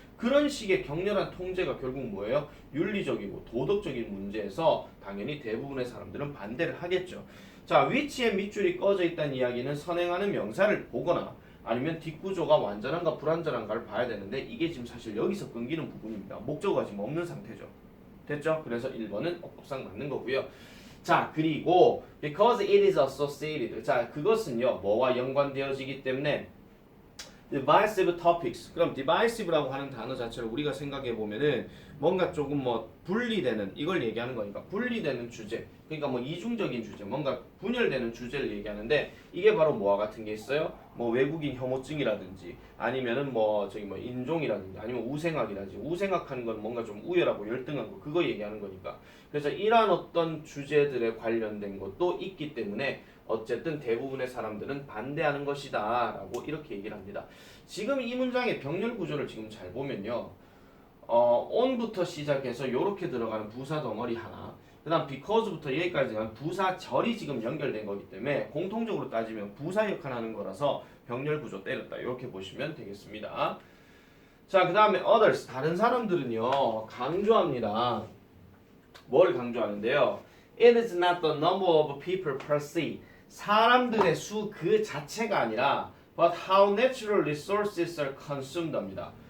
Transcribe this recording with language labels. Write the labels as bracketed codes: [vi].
[ko] 그런 식의 격렬한 통제가 결국 뭐예요? 윤리적이고 도덕적인 문제에서 당연히 대부분의 사람들은 반대를 하겠죠. 자, 위치에 밑줄이 꺼져 있다는 이야기는 선행하는 명사를 보거나 아니면 뒷구조가 완전한가 불완전한가를 봐야 되는데 이게 지금 사실 여기서 끊기는 부분입니다. 목적어가 지금 없는 상태죠. 됐죠? 그래서 1번은 억법상 맞는 거고요. 자, 그리고 [en] because it is associated. [ko] 자, 그것은요. 뭐와 연관되어지기 때문에 [en] divisive topics. [ko] 그럼 divisive라고 하는 단어 자체를 우리가 생각해 보면은 뭔가 조금 분리되는 이걸 얘기하는 거니까 분리되는 주제. 그러니까 이중적인 주제, 뭔가 분열되는 주제를 얘기하는데 이게 바로 뭐와 같은 게 있어요? 외국인 혐오증이라든지 아니면은 인종이라든지 아니면 우생학이라든지 우생학하는 건 뭔가 좀 우열하고 열등한 거 그거 얘기하는 거니까. 그래서 이러한 어떤 주제들에 관련된 것도 있기 때문에 어쨌든 대부분의 사람들은 반대하는 것이다 라고 이렇게 얘기를 합니다. 지금 이 문장의 병렬 구조를 지금 잘 보면요. on부터 시작해서 이렇게 들어가는 부사 덩어리 하나 그 다음 because부터 여기까지 가는 부사절이 지금 연결된 거기 때문에 공통적으로 따지면 부사 역할을 하는 거라서 병렬 구조 때렸다 이렇게 보시면 되겠습니다. 자, 그 다음에 others 다른 사람들은요 강조합니다. 뭘 강조하는데요? [en] It is not the number of people per se [ko] 사람들의 수 그 자체가 아니라 [en] but how natural resources are consumed [ko] 합니다.